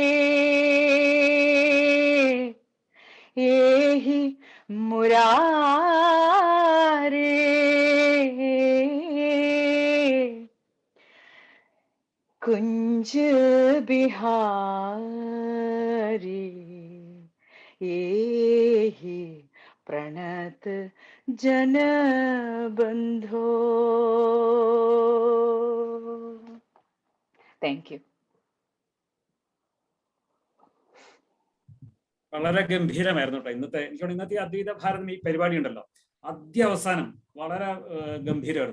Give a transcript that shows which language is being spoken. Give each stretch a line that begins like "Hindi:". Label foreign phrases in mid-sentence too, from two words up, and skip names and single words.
Sanskrit: एहि मुरारे कुंज बिहारी एहि प्रणत जन बंधो
English: thank you.
Malayalam: വളരെ ഗംഭീരമായിരുന്നു കേട്ടോ ഇന്നത്തെ. എനിക്കോട് ഇന്നത്തെ അദ്വൈത ഭാരതം ഈ പരിപാടി ഉണ്ടല്ലോ, ആദ്യ അവസാനം വളരെ ഗംഭീരമായിരുന്നു.